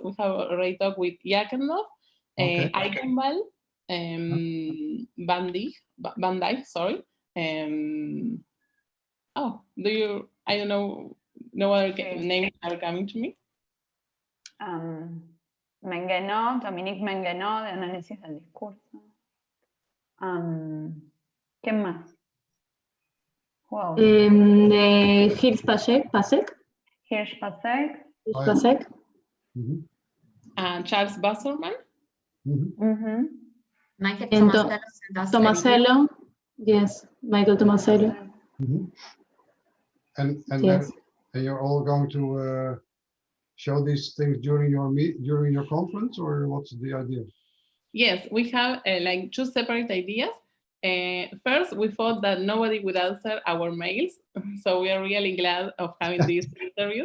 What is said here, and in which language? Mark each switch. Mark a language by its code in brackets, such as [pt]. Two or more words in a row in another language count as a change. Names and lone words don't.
[en] We have already talked with Jakendorf, Eichenwald, Van Dijk, sorry. I don't know, no other names are coming to me. Menguenot, Dominique Menguenot, [es] de análisis del discurso. ¿Quién más? De Hirsch Pasek. Hirsch Pasek. Charles Basserman. Michael Tomasello. [en] Yes, Michael Tomasello. And yes. And you're all going to show these things during your conference, or what's the idea? Yes, we have like two separate ideas. First, we thought that nobody would answer our mails, so we are really glad of having these interviews.